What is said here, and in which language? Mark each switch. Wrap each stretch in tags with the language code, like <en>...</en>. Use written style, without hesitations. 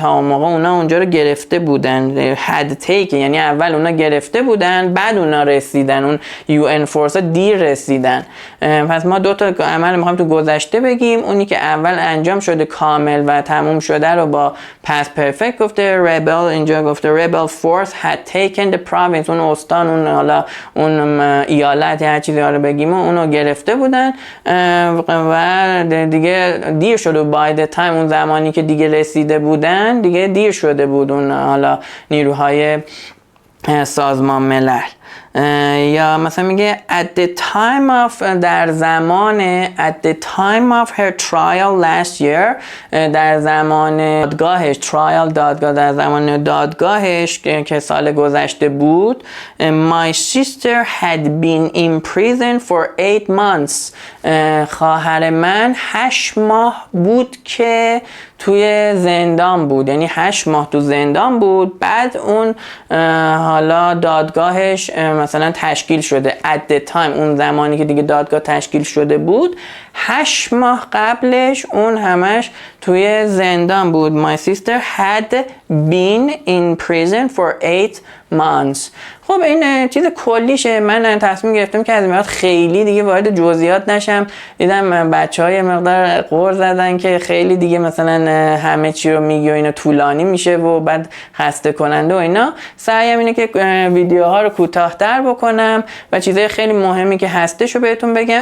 <fa>تا اون موقع اونا اونجا رو گرفته بودن.</fa> <en>had taken</en> <fa>یعنی اول اونا گرفته بودن بعد اونا رسیدن، اون UN فورس دیر رسیدن. پس ما دو تا عمل میخوایم تو گذشته بگیم. اونی که اول انجام شده کامل و تموم شده رو با past perfect گفته.</fa> <en>rebel</en> <fa>اینجا گفته</fa> <en>rebel force had taken the province.</en> <fa>اون استان، اون حالا اون ایالت هر چیزی رو بگیم اونو گرفته بودن و دیگه دیر شده.</fa> <en>by the time</en> <fa>اون زمانی که دیگه رسیده بودن دیگه دیر شده بود اون حالا نیروهای سازمان ملل. یا مثلا میگه</fa> <en>at the time of</en> <fa>در زمان</fa> <en>at the time of her trial last year</en> <fa>در زمان دادگاهش trial دادگاه در زمان دادگاهش که سال گذشته بود</fa> <en>my sister had been in prison for 8 months</en> <fa>خواهر من 8 ماه بود که توی زندان بود، یعنی 8 ماه تو زندان بود. بعد اون حالا دادگاهش مثلا تشکیل شده</fa> <en>at the time</en> <fa>اون زمانی که دیگه دادگاه تشکیل شده بود 8 ماه قبلش اون همش توی زندان بود.</fa> <en>My sister had been in prison for 8 months.</en> <fa>خب این چیز کلیشه. من تصمیم گرفتم که از این بعد خیلی دیگه وارد جزئیات نشم. دیدم بچه‌ها یه مقدار غر زدن که خیلی دیگه مثلا همه چی رو میگی و اینا طولانی میشه و بعد خسته کننده و اینا. سعیم اینه که ویدیوها رو کوتاه‌تر بکنم و چیزای خیلی مهمی که هستش رو بهتون بگم.</fa>